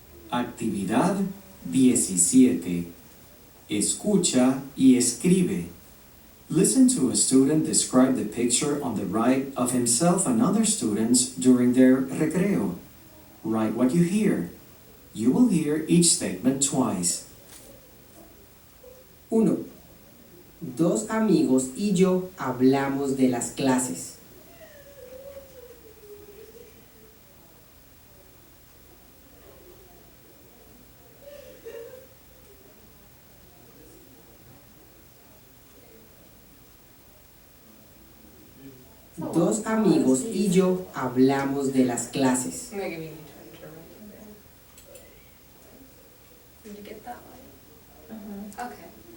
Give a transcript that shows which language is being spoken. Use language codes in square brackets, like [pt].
[es] Actividad 17. Escucha y escribe. [en] Listen to a student describe the picture on the right of himself and other students during their recreo. Write what you hear. You will hear each statement twice. 1. [es] Dos amigos y yo hablamos de las clases. 2 amigos y yo hablamos de las clases. [en] I'm gonna give you each one to write down. Did you get that one? Okay.